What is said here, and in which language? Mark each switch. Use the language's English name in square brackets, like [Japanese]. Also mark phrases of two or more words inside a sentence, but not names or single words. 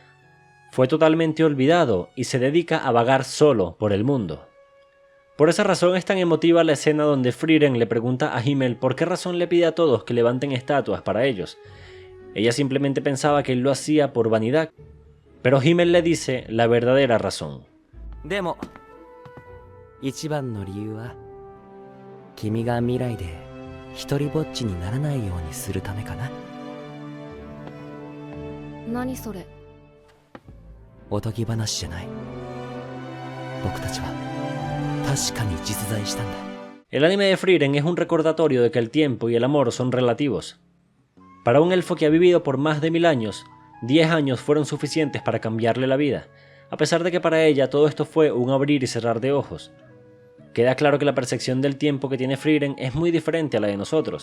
[Spanish] Fue totalmente olvidado y se dedica a vagar solo por el mundo. Por esa razón es tan emotiva la escena donde Frieren le pregunta a Himmel por qué razón le pide a todos que levanten estatuas para ellos. Ella simplemente pensaba que él lo hacía por vanidad, pero Himmel le dice la verdadera razón. [Japanese] でも一番の理由は君が未来で一人ぼっちにならないようにするためかな。何それ？おとぎ話じゃない。僕たちは確かに実在したんだ。 [Spanish] El anime de Frieren es un recordatorio de que el tiempo y el amor son relativos. Para un elfo que ha vivido por más de 1000 años, 10 años fueron suficientes para cambiarle la vida, a pesar de que para ella todo esto fue un abrir y cerrar de ojos. Queda claro que la percepción del tiempo que tiene Frieren es muy diferente a la de nosotros.